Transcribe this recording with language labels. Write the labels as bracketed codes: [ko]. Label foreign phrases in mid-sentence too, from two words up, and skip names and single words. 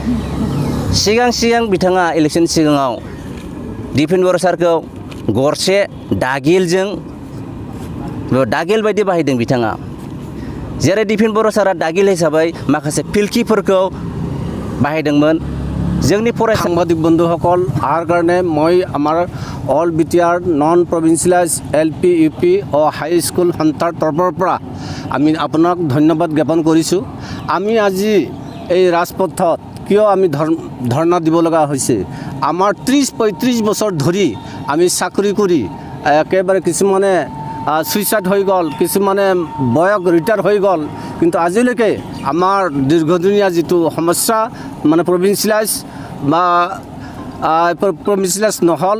[brx] सिगां बिथाङा इलेक्सन सिगाङाव दिपेन बर सारखौ गरसे दागिलजों दागिल बायदि बाहायदों बिथाङा। जेरै दिपेन बर सारा दागिल हिसाबै माखासे फिल्किफोरखौ बाहायदोंमोन। जोंनि [as] সাংবাদিক বন্ধুসকল আহাৰ কাৰণে মই আমাৰ অল বিটিআৰ নন প্ৰভিন্সিয়েলাইজ LP UP হাই স্কুল সন্থাৰ তৰফৰ পৰা আমি আপোনাক ধন্যবাদ জ্ঞাপন কৰিছোঁ। আমি আজি এই ৰাজপথত কিয় আমি ধৰ্ণা দিব লগা হৈছে, আমাৰ 30-35 বছৰ ধৰি আমি চাকৰি কৰি একেবাৰে কিছুমানে সুইচাইড হৈ গ'ল, কিছুমানে বয়স ৰিটায়াৰ হৈ গ'ল, কিন্তু আজিলৈকে আমাৰ দীৰ্ঘদিনীয়া যিটো সমস্যা মানে প্ৰভিন্সিয়েলাইজ বা প্ৰভিন্সিয়েলাইজ নহ'ল।